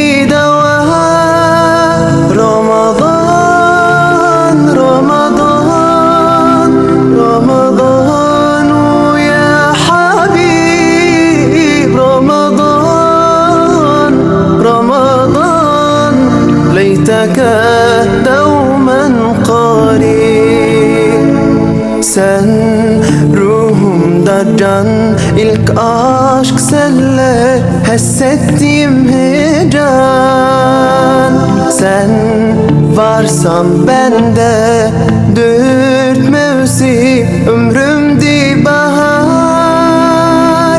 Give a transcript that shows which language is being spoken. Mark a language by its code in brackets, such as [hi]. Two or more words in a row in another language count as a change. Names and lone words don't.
[ar] دواء رمضان رمضان رمضان يا حبيب رمضان رمضان ليتك دوما قريب. [tr] Sen ruhumdan ilk aşk senle hissettiğim heyecan. Sen varsan bende dört mevsim ömrümde bahar.